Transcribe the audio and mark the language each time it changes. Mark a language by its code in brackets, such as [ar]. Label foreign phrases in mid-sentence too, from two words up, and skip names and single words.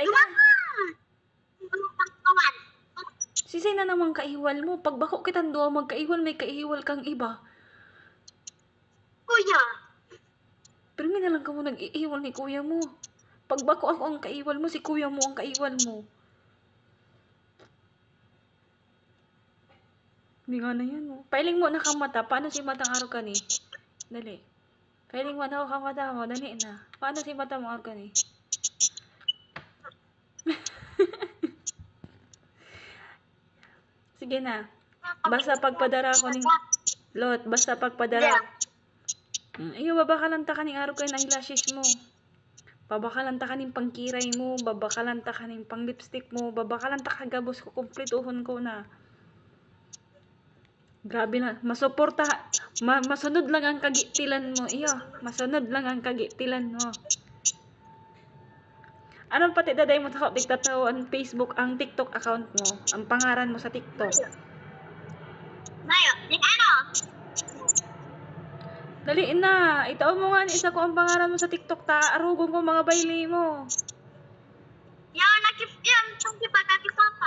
[bik] Lumaman! Pagkawan. sisay na naman kaiwal mo. Pagbako kitang duwa magkaiwal, may kaiwal kang iba. Kuya. Pero may na lang ka mo nag-iiwal ni kuya mo. Pagbako ako ang kaiwal mo, si kuya mo ang kaiwal mo. Hindi nga na yan, oh. Pailing mo na kang mata. Paano si matang araw ka ni? Dali. Pailing mo na kang mata mo. Dali na. Paano si mata mo araw ka ni? Sige na. Basta pagpadara ko ning... Lot, basta pagpadara. Iyo, babakalanta ka ning araw ka ng eyelashes mo. Babakalanta ka ning pangkiray mo. Babakalanta ka ning pang lipstick mo. Babakalanta ka gabos ko. Kumplituhon ko na. Grabe na. Masuporta. Masunod lang ang kagitilan mo. Iyo, masunod lang ang kagitilan mo. Anong pati daday mo sa TikTok ang Facebook, ang TikTok account mo? Ang pangaran mo sa TikTok? Mayo, ano? Dali na. Itaon mo nga ni isa ko ang pangaran mo sa TikTok. Arugon ko mga baile mo. Yan, pagkakipapa.